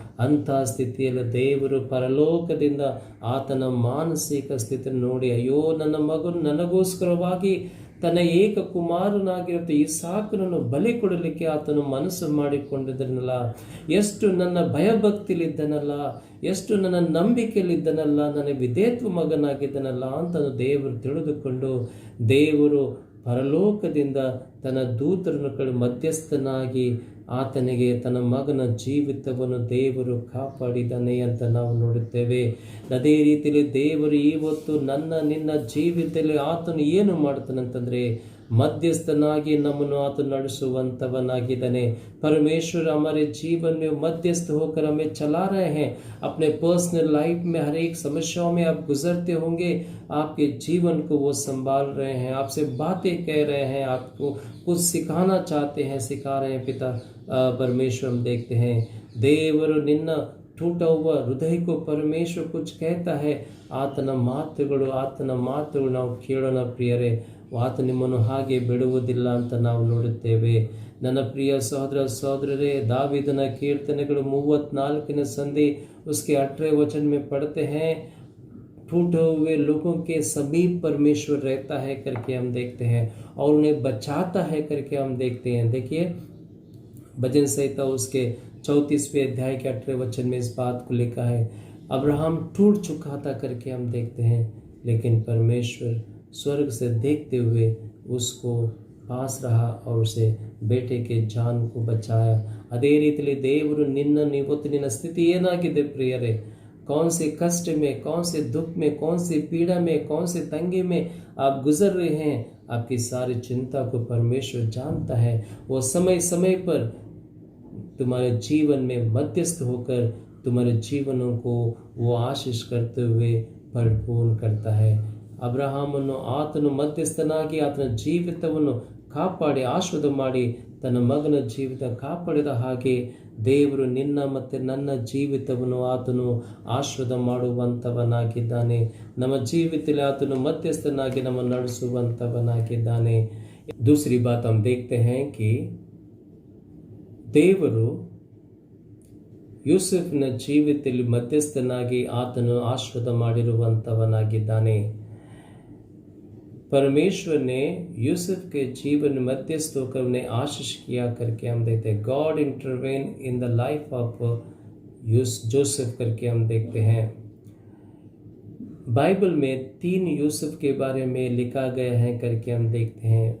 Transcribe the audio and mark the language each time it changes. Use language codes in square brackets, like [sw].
[kn] ಅಂಥ ಸ್ಥಿತಿಯಲ್ಲಿ ದೇವರು ಪರಲೋಕದಿಂದ ಆತನ ಮಾನಸಿಕ ಸ್ಥಿತಿಯನ್ನು ನೋಡಿ, ಅಯ್ಯೋ ನನ್ನ ಮಗನು ನನಗೋಸ್ಕರವಾಗಿ ತನ್ನ ಏಕ ಕುಮಾರನಾಗಿರುತ್ತೆ ಇಸಾಕನನ್ನು ಬಲಿ ಕೊಡಲಿಕ್ಕೆ ಆತನು ಮನಸ್ಸು ಮಾಡಿಕೊಂಡಿದ್ದನಲ್ಲ, ಎಷ್ಟು ನನ್ನ ಭಯಭಕ್ತಿಲಿದ್ದನಲ್ಲ, ಎಷ್ಟು ನನ್ನ ನಂಬಿಕೆಯಲ್ಲಿದ್ದನಲ್ಲ, ನನ್ನ ವಿಧೇತ್ವ ಮಗನಾಗಿದ್ದನಲ್ಲ ಅಂತ ದೇವರು ತಿಳಿದುಕೊಂಡು ದೇವರು ಪರಲೋಕದಿಂದ ತನ್ನ ದೂತರನ್ನು ಮಧ್ಯಸ್ಥನಾಗಿ ಆತನಿಗೆ ತನ್ನ ಮಗನ ಜೀವಿತವನ್ನು ದೇವರು ಕಾಪಾಡಿದ್ದಾನೆ ಅಂತ ನಾವು ನೋಡುತ್ತೇವೆ. ಅದೇ ರೀತಿಯಲ್ಲಿ ದೇವರು ಇವತ್ತು ನಿನ್ನ ಜೀವಿತದಲ್ಲಿ ಆತನು ಏನು ಮಾಡ್ತಾನಂತಂದರೆ मध्यस्थनागी नमनो आतु ನಡೆಸುವಂತವನಾಗಿದ್ದಾನೆ. [hi] परमेश्वर हमारे जीवन में मध्यस्थ होकर हमें चला रहे हैं. अपने पर्सनल लाइफ में हर एक समस्याओं में आप गुजरते होंगे, आपके जीवन को वो संभाल रहे हैं, आपसे बातें कह रहे हैं, आपको कुछ सिखाना चाहते हैं, सिखा रहे हैं. पिता परमेश्वर हम देखते हैं [kn] ದೇವರು ನಿನ್ನ [hi] टूटा हुआ हृदय को परमेश्वर कुछ कहता है. [kn] ಆತನ ಮಾತುಗಳು ನಾವು ಕೇಳೋಣ ಪ್ರಿಯರೇ. ಆತ ನಿಮ್ಮನ್ನು ಹಾಗೆ ಬಿಡುವುದಿಲ್ಲ ಅಂತ ನಾವು ನೋಡುತ್ತೇವೆ. ನನ್ನ ಪ್ರಿಯ ಸಹೋದರ ಸಹೋದರರೇ, दावीदನ कीर्तनेಗಳು 34ನೇ संधि [hi] उसके 18वें वचन में पढ़ते हैं, टूटे हुए लोगों के समीप परमेश्वर रहता है करके हम देखते हैं और उन्हें बचाता है करके हम देखते हैं. देखिए भजन संहिता उसके 34वें अध्याय के 18वें वचन में इस बात को लिखा है. अब्राहम टूट चुका था करके हम देखते हैं, लेकिन परमेश्वर स्वर्ग से देखते हुए उसको पास रहा और उसे बेटे के जान को बचाया. [kn] ಅದೇ ರೀತಿಯಲ್ಲಿ ದೇವರು ನಿನ್ನನ್ನು ಇವತ್ತು ನಿನ್ನ ಸ್ಥಿತಿ ಏನಾಗಿದೆ ಪ್ರಿಯರೇ, [hi] कौन से कष्ट में, कौन से दुख में, कौन सी पीड़ा में, कौन से तंगे में आप गुजर रहे हैं, आपकी सारी चिंता को परमेश्वर जानता है. वो समय समय पर तुम्हारे जीवन में मध्यस्थ होकर तुम्हारे जीवनों को वो आशीष करते हुए परिपूर्ण करता है. [kn] ಅಬ್ರಹಾಮನು ಆತನು ಮಧ್ಯಸ್ಥನಾಗಿ ಆತನ ಜೀವಿತವನ್ನು ಕಾಪಾಡಿ ಆಶೀರ್ವಾದ ಮಾಡಿ ತನ್ನ ಮಗನ ಜೀವಿತ ಕಾಪಾಡಿದ ಹಾಗೆ ದೇವರು ನಿನ್ನ ಮತ್ತು ನನ್ನ ಜೀವಿತವನ್ನು ಆತನು ಆಶೀರ್ವಾದ ಮಾಡುವಂಥವನಾಗಿದ್ದಾನೆ. ನಮ್ಮ ಜೀವಿತದಲ್ಲಿ ಆತನು ಮಧ್ಯಸ್ಥನಾಗಿ ನಮ್ಮನ್ನು ನಡೆಸುವಂಥವನಾಗಿದ್ದಾನೆ. [hi] दूसरी बात हम देखते हैं कि [kn] ದೇವರು ಯೂಸುಫನ ಜೀವಿತದಲ್ಲಿ ಮಧ್ಯಸ್ಥನಾಗಿ ಆತನು ಆಶೀರ್ವಾದ ಮಾಡಿರುವಂಥವನಾಗಿದ್ದಾನೆ. [hi] परमेश्वर ने यूसुफ के जीवन में मध्यस्थ होकर उन्हें आशीष किया करके हम देखते हैं. [en] God intervene in the life of Joseph [hi] करके हम देखते हैं. बाइबल में 3 यूसुफ के बारे में लिखा गया है करके हम देखते हैं.